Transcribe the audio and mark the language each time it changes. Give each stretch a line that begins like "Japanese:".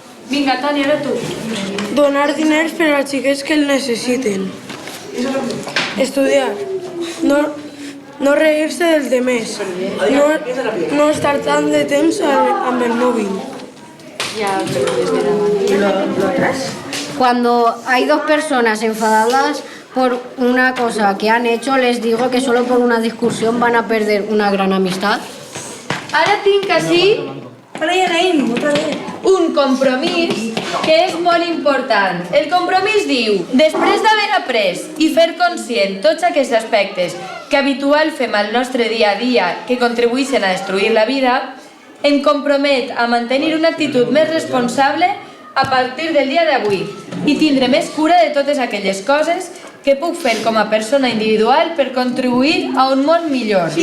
Catalan: Vinga, Toni, ara tu. Donar diners per als xiquets que el necessiten. Estudiar. No reír-se dels demés. No estar tant de temps amb el mòbil.
Spanish: Cuando hay dos personas enfadadas por una cosa que han hecho, les digo que solo por una discusión van a perder una gran amistad.
Catalan: Ara tinc així un compromís que és molt important. El compromís diu: després d'haver après i fer conscient tots aquests aspectes que habitual fem al nostre dia a dia que contribueixen a destruir la vida, em compromet a mantenir una actitud més responsable a partir del dia d'avui i tindré més cura de totes aquelles coses que puc fer com a persona individual per contribuir a un món millor.